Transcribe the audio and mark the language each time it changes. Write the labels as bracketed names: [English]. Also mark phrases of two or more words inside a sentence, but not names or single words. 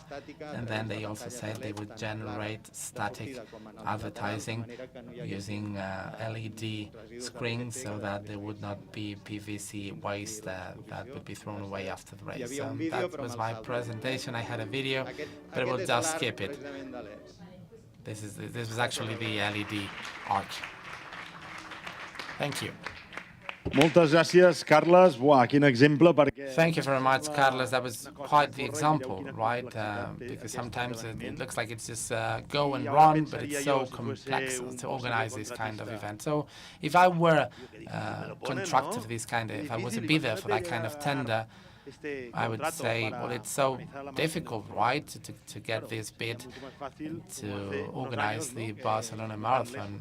[English] And then they also said they would generate static advertising using LED screens so that there would not be PVC waste that would be thrown away after the race. That was my presentation. I had a video, but I will just skip it. This was actually the LED arc. Thank you. [Catalan] Moltes gràcies, Carles. Buah, quin exemple, perquè... [English] Thank you very much, Carlos. That was quite the example, right? Because sometimes it looks like it's just go and run, but it's so complex to organize this kind of event. So if I were contractor for this kind of, if I was a bidder for that kind of tender, I would say, well, it's so difficult, right, to get this bid to organize the Barcelona Marathon.